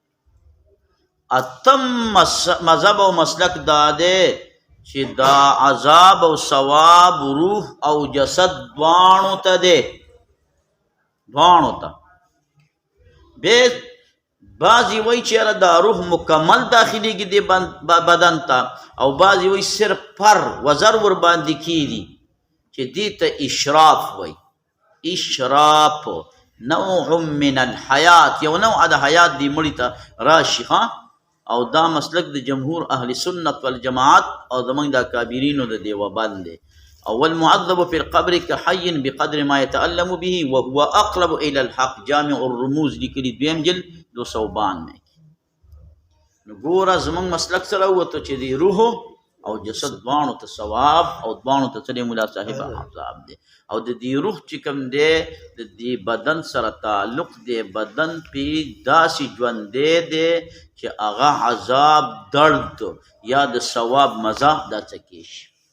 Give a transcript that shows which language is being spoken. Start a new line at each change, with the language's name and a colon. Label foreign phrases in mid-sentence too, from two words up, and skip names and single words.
Pashto: اتم مذهب او مسلک دا دی چې دا عذاب او ثواب روح او جسد دواړو ته دی، دواړو ته. بعضی وی چې دا روح مکمل داخلیږي دی بدن ته، او بعضی وی صرف پر وزر ور باندې کیږي چې دې ته اشراف وی.
Arabic: اشراف نوع من الحیات،
Pashto: یو نوع د حیات دی مړی ته راشي. او دا مسلک د جمهور اهل سنت والجماعت او زمونږ د کابرینو د دیوبند دی.
Arabic: اول معذب في القبر كحي بقدر ما يتألم به وهو اقرب الى الحق
Pashto: جامع الرموز لیکلي دویم جلد 292 میں نو ګوره زمونږ مسلک سره وته چې دی روح او جسد دوانو ته ثواب او دوانو ته څه دی مولا صاحب عذاب دی او د دې روح چې کوم دی د دې بدن سره تعلق دی بدن پې داسې ژوندی دی چې هغه عذاب درد یا د ثواب مزه دا څکې شي